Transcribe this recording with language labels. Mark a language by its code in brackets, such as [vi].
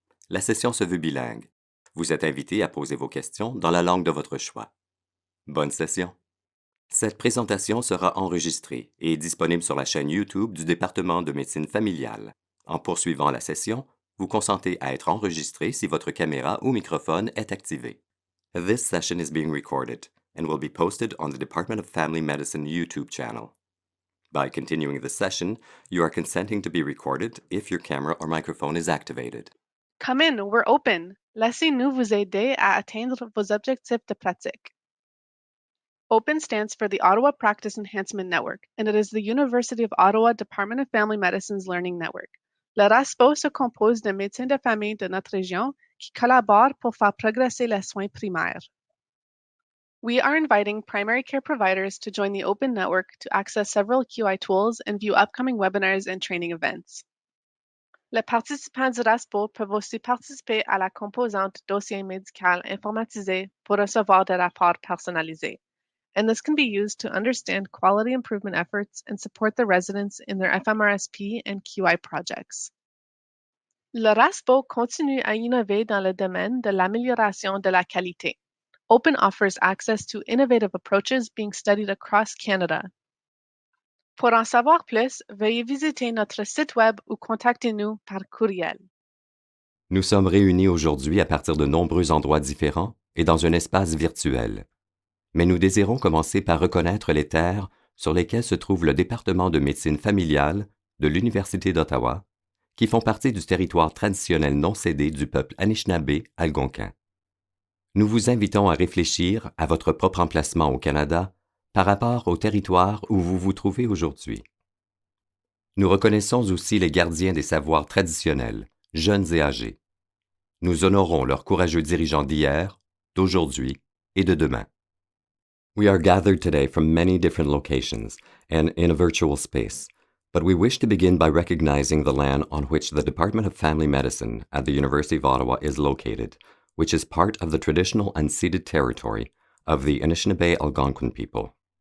[fr] La session se veut bilingue. Vous êtes invité à poser vos questions dans la langue de votre choix. Bonne session. Cette présentation sera enregistrée et disponible sur la chaîne YouTube du département de médecine familiale. En poursuivant la session, vous consentez à être enregistré si votre caméra ou microphone est activé. [en] This session is being recorded and will be posted on the Department of Family Medicine YouTube channel. By continuing the session, you are consenting to be recorded if your camera or microphone is activated. Come in, we're open. [fr] Laissez-nous vous aider à atteindre vos objectifs de pratique. [en] OPEN stands for the Ottawa Practice Enhancement Network, and it is the University of Ottawa Department of Family Medicine's learning network. [fr] Le RASPO se compose de médecins de famille de notre région qui collaborent pour faire progresser les soins primaires. [en] We are inviting primary care providers to join the OPEN network to access several QI tools and view upcoming webinars and training events. [fr] Les participants du RASPO peuvent aussi participer à la composante dossier médical informatisé pour recevoir des rapports personnalisés. [en] And this can be used to understand quality improvement efforts and support the residents in their FMRSP and QI projects. [fr] Le RASPO continue à innover dans le domaine de l'amélioration de la qualité. [en] OPEN offers access to innovative approaches being studied across Canada. [fr] Pour en savoir plus, veuillez visiter notre site web ou contactez-nous par courriel. Nous sommes réunis aujourd'hui à partir de nombreux endroits différents et dans un espace virtuel. Mais nous désirons commencer par reconnaître les terres sur lesquelles se trouve le département de médecine familiale de l'Université d'Ottawa, qui font partie du territoire traditionnel non cédé du peuple Anishinaabe algonquin. Nous vous invitons à réfléchir à votre propre emplacement au Canada par rapport au territoire où vous vous trouvez aujourd'hui. Nous reconnaissons aussi les gardiens des savoirs traditionnels, jeunes et âgés. Nous honorons leurs courageux dirigeants d'hier, d'aujourd'hui et de demain. [en] We are gathered today from many different locations and in a virtual space, but we wish to begin by recognizing the land on which the Department of Family Medicine at the University of Ottawa is located, which is part of the traditional unceded territory of the Anishinaabe Algonquin people.